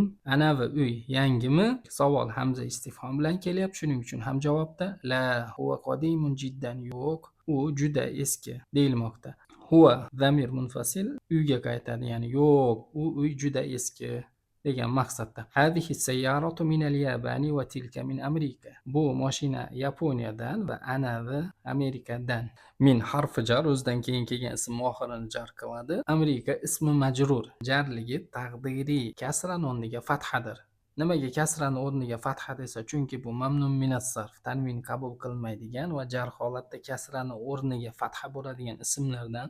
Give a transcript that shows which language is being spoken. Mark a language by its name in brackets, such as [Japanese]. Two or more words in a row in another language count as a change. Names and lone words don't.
[Uzbek] Ana va uy yangimi? Savol hamza istifhom bilan kelyapti. Shuning uchun ham javobda [Arabic] لا هو قديم جدا. [Uzbek] Yo'q, u juda eski deyilmoqda. Huwa zamir munfasil uyga qaytadi, ya'ni yo'q, u uy juda eski degan maqsadda. [Arabic] هذه سيارة من اليابان وتلك من أمريكا. [Uzbek] Bu mashina Yaponiyadan va anavi Amerikadan. Min harfi jar o'zidan keyin kelgan ism oxirini jar qiladi. Amerika ismi majrur. Jarligi taqdiriy kasra o'rniga fathadir. Nimaga kasrani o'rniga fatha desa? Chunki bu [Arabic] ممنوع من الصرف, [Uzbek] tanvin qabul qilmaydigan va jar holatda kasrani o'rniga fatha bo'ladigan ismlardan.